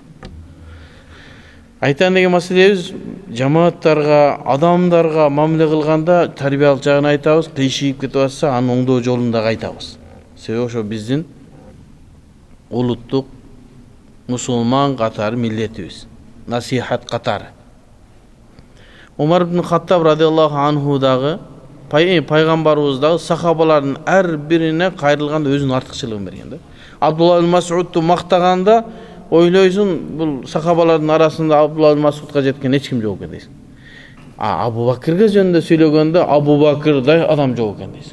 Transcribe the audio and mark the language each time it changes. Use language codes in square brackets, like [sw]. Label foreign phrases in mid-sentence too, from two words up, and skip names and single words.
[ky] Айтан деген маселебиз жамааттарга, адамдарга мамиле кылганда тарбиялык жагын айтабыз, кыйшыйып кетип атса, аны оңдоо жолун дагы айтабыз. Себеби ошо биздин улуттук мусулман катары миллетибиз, насихат катары. Умар ибн Хаттаб [ar] رضي الله عنه [ky] дагы пайгамбарыбыз дагы сахабалардын ар бирине кайрылганда өзүнүн артыкчылыгын берген да. Абдулла ибн Мас'удту мактаганда ойлойсуң, бул сахабалардын арасында Абдулла ибн Мас'удга жеткен эч ким жок экен дейсиң. Абу Бакырга жөнүндө сүйлөгөндө Абу Бакырдай адам жок экен дейсиң.